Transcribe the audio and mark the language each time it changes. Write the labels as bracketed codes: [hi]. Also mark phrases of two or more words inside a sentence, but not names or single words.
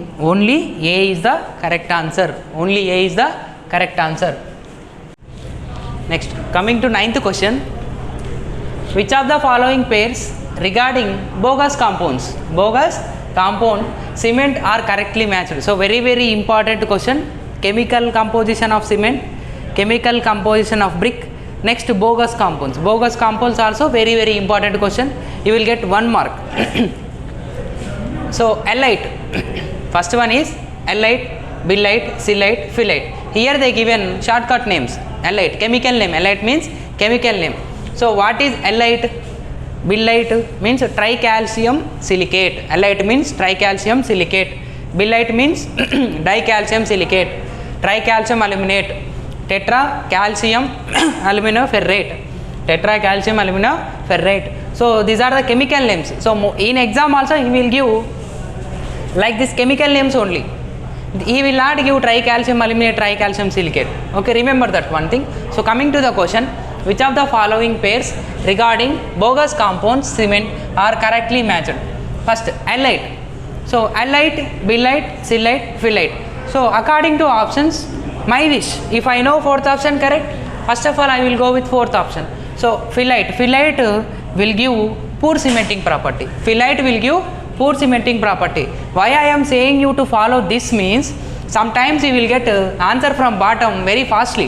[en] Only A is the correct answer. Next, coming to ninth question, which of the following pairs regarding bogus compounds, compound cement are correctly matched? So very important question. Chemical composition of cement, chemical composition of brick, Next, bogus compounds. Bogus compounds also very important question. You will get 1 mark. So halite. First one is halite, billite, silicate, phyllite. Here they given shortcut names. Halite, chemical name. Halite means chemical name. So what is halite? Billite means tricalcium silicate. Halite means tricalcium silicate. Billite means dicalcium silicate. Tricalcium aluminate. Tetracalcium aluminoferrate. Tetracalcium aluminoferrate. So these are the chemical names. So in exam also he will give like this chemical names only. He will not give tricalcium aluminate, tricalcium silicate. Okay, remember that one thing. So coming to the question, which of the following pairs regarding bogus compounds cement are correctly matched? First, halite. So halite, billite, silicate, phyllite. So according to options, my wish, if I know 4th option correct, first of all I will go with 4th option. So phyllite will give poor cementing property. Phyllite will give poor cementing property. Why I am saying you to follow this means, sometimes you will get answer from bottom very fastly.